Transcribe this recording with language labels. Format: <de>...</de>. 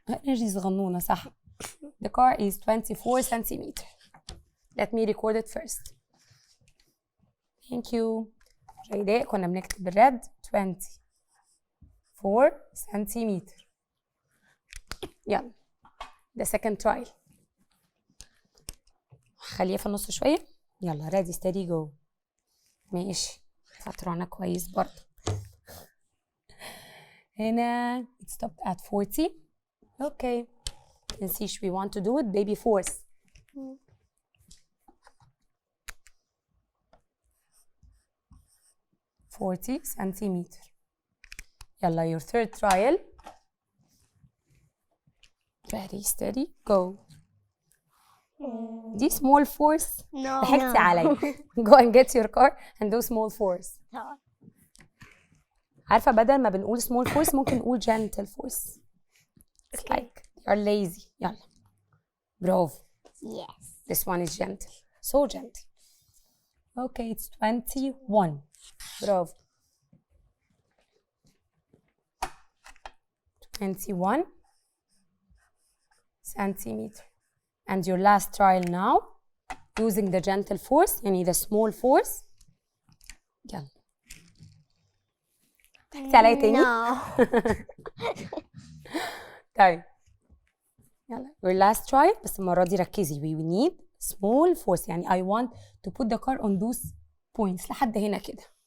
<ar>energy صغنونة صح.</ar> <en>The car is 24 centimeters. Let me record it first. Thank you.</en> <ar>جيداء كنا بنكتب بالرد 24 centimeters. يلا ده second trial. خليها في النص شوية.</ar> <en>يلا ready steady go.</en> <ar>ماشي فترانا كويس برضه.</ar> <en>هنا it stopped at 40. Okay. Let's see we want to do it baby force. $40 centimeters. يلا your third trial. Ready, steady, go. دي small force.</en> <ar>ضحكتي علي.</ar> <en>Go and get your car and do small force.</en> <ar>عارفة بدل ما بنقول small force ممكن نقول gentle force.</ar> <en>It's like you're lazy. يلا. برافو. Yes. This one is gentle. So gentle. Okay, it's 21. برافو. 21 centimeter. And your last trial now using the gentle force يعني the small force. يلا.</en> <ar>ضحكتي عليا تاني؟</ar> <en>No.</en> <ar>طيب. يلا</ar> <en>your last trial</en> <ar>بس المرة دي ركزي.</ar> <en>We need small force يعني I want to put the car on those points</en> <ar>لحد هنا كده.</ar>